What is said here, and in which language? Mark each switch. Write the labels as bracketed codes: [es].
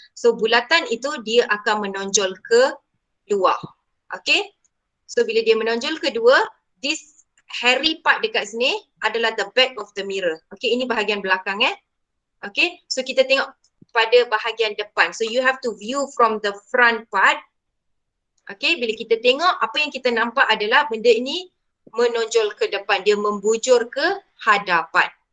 [ms] So bulatan itu dia akan menonjol ke luar. Okay, so bila dia menonjol kedua, [en] this hairy part [ms] dekat sini adalah [en] the back of the mirror. [ms] Okay, ini bahagian belakang Okay, so kita tengok pada bahagian depan. [en] So you have to view from the front part. [ms] Okay, bila kita tengok, apa yang kita nampak adalah benda ini menonjol ke depan, dia membujur ke hadapan.